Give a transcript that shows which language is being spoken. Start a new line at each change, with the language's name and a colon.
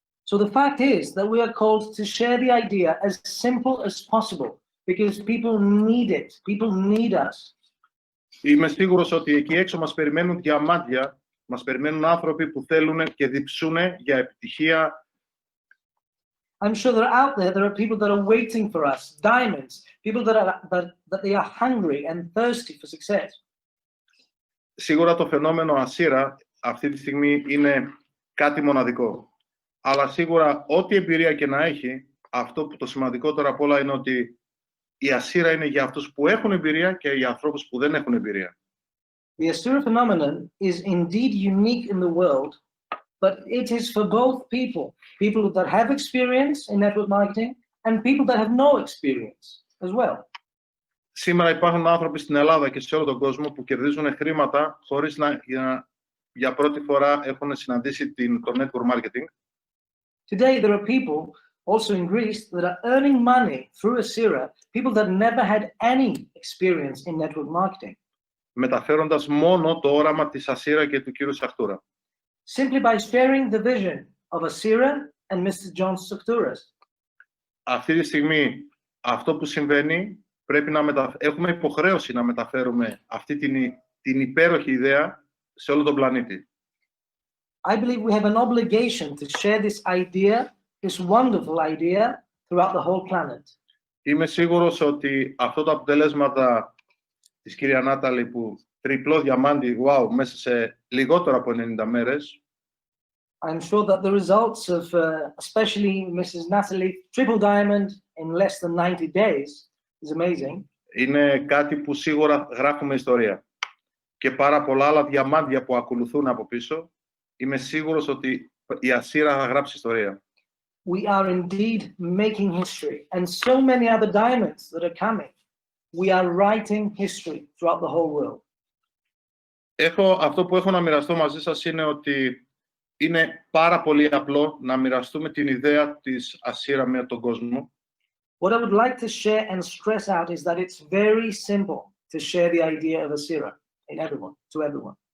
English: So the fact is that we are called to share the idea as simple as possible, because people need it. People need us.
Greek: Είμαι σίγουρος ότι εκεί έξω μας περιμένουν διαμάντια, μας περιμένουν άνθρωποι που θέλουν και διψούν για επιτυχία,
English: I'm sure that out there are people that are waiting for us, diamonds, people that they are hungry and thirsty for success.
Greek: Σίγουρα το φαινόμενο ASCIRA αυτή τη στιγμή είναι κάτι μοναδικό. Αλλά σίγουρα ό,τι εμπειρία και να έχει, αυτό που το σημαντικότερο απ' όλα είναι ότι η ASCIRA είναι για αυτούς που έχουν εμπειρία και για ανθρώπους που δεν έχουν εμπειρία.
English: The ASCIRA phenomenon is indeed unique in the world, but it is for both people that have experience in network marketing and people that have no experience as well.
Greek: Σήμερα υπάρχουν άνθρωποι στην Ελλάδα και σε όλο τον κόσμο που κερδίζουν χρήματα χωρίς να για πρώτη φορά έχουν συναντήσει το network marketing.
English: Today there are people also in Greece that are earning money through ASCIRA, people that never had any experience in network marketing.
Greek: Μεταφέροντας μόνο το όραμα της ASCIRA και του κύριου Σαχτούρα.
English: Simply by sharing the vision of ASCIRA and Mr. John Sachtouras.
Greek: Αυτή τη στιγμή αυτό που συμβαίνει πρέπει να έχουμε υποχρέωση να μεταφέρουμε αυτή την υπέροχη ιδέα σε όλο τον πλανήτη.
English: I believe we have an obligation to share this idea, this wonderful idea, throughout the whole planet.
Greek: Είμαι σίγουρος ότι αυτό το αποτελέσματα της κυρία Νάταλη που τριπλό διαμάντι, wow, μέσα σε λιγότερο από 90 μέρες.
English: I'm sure that the results of especially Mrs. Natalie triple diamond in less than 90 days is amazing.
Greek: Είναι κάτι που σίγουρα γράφουμε ιστορία. Και πάρα πολλά άλλα διαμάντια που ακολουθούν από πίσω, είμαι σίγουρος ότι η ASCIRA θα γράψει ιστορία.
English: We are indeed making history, and so many other diamonds that are coming. We are writing history throughout the whole world.
Greek: Αυτό που έχω να μοιραστώ μαζί σας είναι ότι είναι πάρα πολύ απλό να μοιραστούμε την ιδέα της ASCIRA με τον κόσμο.
English: What I would like to share and stress out is that it's very simple to share the idea of ASCIRA to everyone.